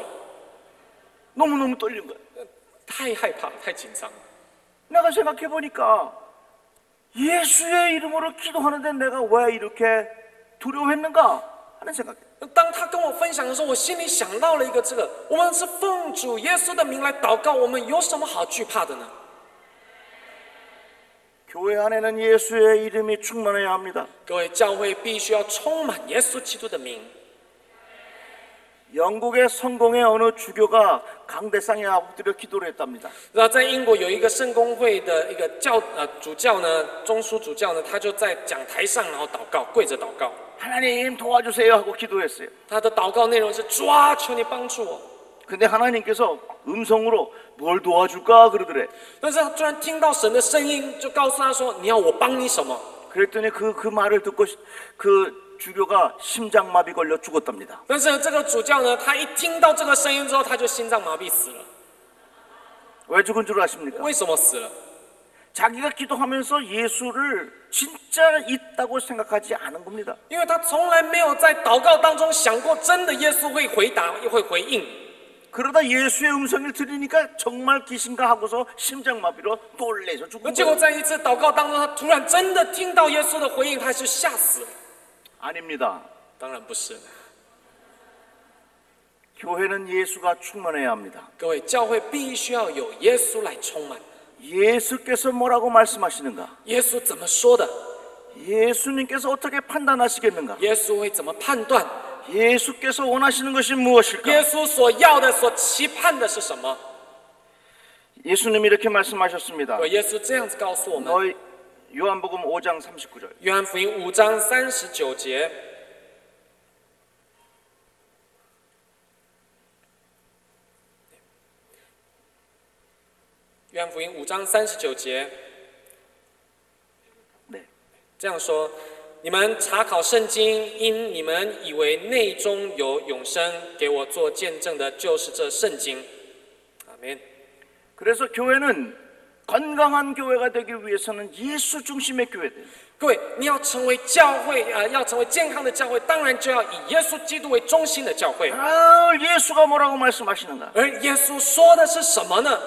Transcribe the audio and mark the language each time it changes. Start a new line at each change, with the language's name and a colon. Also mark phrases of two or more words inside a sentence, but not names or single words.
Korean: 너무너무 떨린 거야.
Chinese: 太害怕，太紧张了。
Korean: 내가 생각해 보니까 예수의 이름으로 기도하는데 내가 왜 이렇게 두려워했는가 하는 생각.
Chinese: 当他跟我分享的时候，我心里想到了一个这个：我们是奉主耶稣的名来祷告，我们有什么好惧怕的呢？
Korean: 교회 안에는 예수의 이름이 충만해야 합니다.
Chinese: 各位，教会必须要充满耶稣基督的名。
Korean: 영국의 성공의 어느 주교가 강대상에 엎드려 기도를 했답니다.
Chinese: 然后在英国有一个圣公会的一个主教呢，中枢主教呢，他就在讲台上，然后祷告，跪着祷告。
Korean: 하나님 도와주세요 하고 기도했어요.
Chinese: 他的祷告内容是：抓，求你帮助我。
Korean: 근데 하나님께서 음성으로 뭘 도와줄까 그러더래.
Chinese: 但是他突然听到神的声音，就告诉他说：“你要我帮你什么？”
Korean: 그랬더니 그 말을 듣고 그 주교가 심장마비 걸려 죽었답니다.
Chinese: 但是这个主教呢，他一听到这个声音之后，他就心脏麻痹死了。
Korean: 왜 죽은 줄 아십니까?
Chinese: 为什么死了？
Korean: 자기가 기도하면서 예수를 진짜 있다고 생각하지 않은 겁니다.
Chinese: 因为他从来没有在祷告当中想过，真的耶稣会回答，也会回应。
Korean: 그러다 예수의 음성을 들으니까 정말 귀신가 하고서 심장마비로 놀래서 죽은
Chinese: 结果
Korean: 거예요.
Chinese: 在一次祷告当中，他突然真的听到耶稣的回应，他就吓死了。
Korean: 아닙니다.
Chinese: 当然不是，
Korean: 교회는 예수가 충만해야 합니다.
Chinese: 各位，教会必须要有耶稣来充满。
Korean: 예수께서 뭐라고 말씀하시는가?
Chinese: 耶稣怎么说的？
Korean: 예수님께서 어떻게 판단하시겠는가?
Chinese: 耶稣会怎么判断？
Korean: 예수께서 원하시는 것이 무엇일까?
Chinese: 耶稣所要的、所期盼的是什么？
Korean: 예수님이 이렇게 말씀하셨습니다.
Chinese: 耶稣这样子告诉我们，
Korean: 너희 요한복음 5장 39절.
Chinese: 约翰福音5章39节。 约翰福音5章39节
Korean: 네.
Chinese: 这样说：你们查考圣经，因你们以为内中有永生，给我做见证的，就是这圣经。阿门。
Korean: 그래서 교회는 건강한 교회가 되기 위해서는 예수 중심의 교회 돼요.
Chinese: 各位，你要成为教会要成为健康的教会，当然就要以耶稣基督为中心的教会。
Korean: 예수가 뭐라고 말씀하시는가?
Chinese: 而耶稣说的是什么呢？